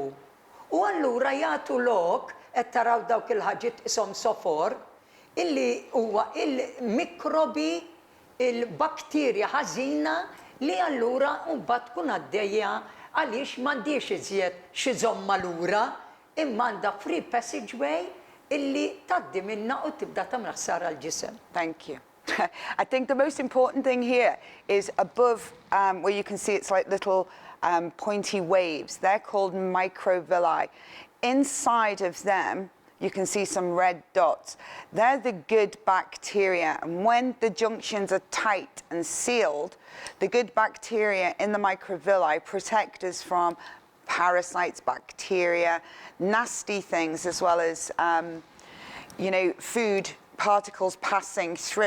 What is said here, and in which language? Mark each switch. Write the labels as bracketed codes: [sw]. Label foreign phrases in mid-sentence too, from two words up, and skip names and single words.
[mt] U allura jagħtu lok qed taraw dawk il-ħaġiet ishom sofor illi huwa il-mikrobi il-bakterja ħażina li allura mbagħad tkun għaddejja għaliex m'għandix iżjed xi żomma lura imma għandha [en] free passageway [mt] illi tgħaddi minnha u tibda tagħmel ħsara l-ġisem. [en] Thank you. I think the most important thing here is above where you can see it's like little pointy waves. They're called microvilli. Inside of them you can see some red dots. They're the good bacteria. And when the junctions are tight and sealed, the good bacteria in the microvilli protect us from parasites, bacteria, nasty things, as well as, food particles passing through.